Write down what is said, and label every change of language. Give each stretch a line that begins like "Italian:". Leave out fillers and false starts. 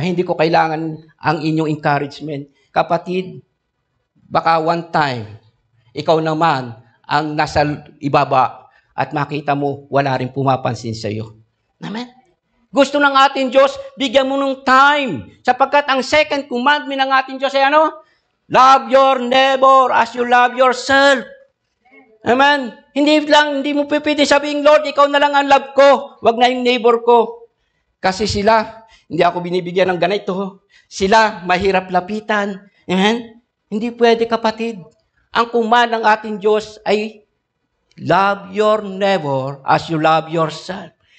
Filipino: Hindi ko kailangan ang inyong encouragement. Kapatid, baka one time, ikaw naman ang nasa ibaba at makita mo, wala rin pumapansin sa iyo. Amen? Gusto ng ating Diyos, bigyan mo ng time. Sapagkat ang second commandment ng ating Diyos ay ano?
English: Love your neighbor as you love yourself.
Filipino: Amen? Hindi mo pipili sabihin, Lord, ikaw na lang ang love ko. Wag na yung neighbor ko. Kasi sila, hindi ako binibigyan ng ganito. Sila, mahirap lapitan. Amen? Hindi pwede, kapatid. Ang command ng ating Diyos ay
English: love your neighbor as you love yourself.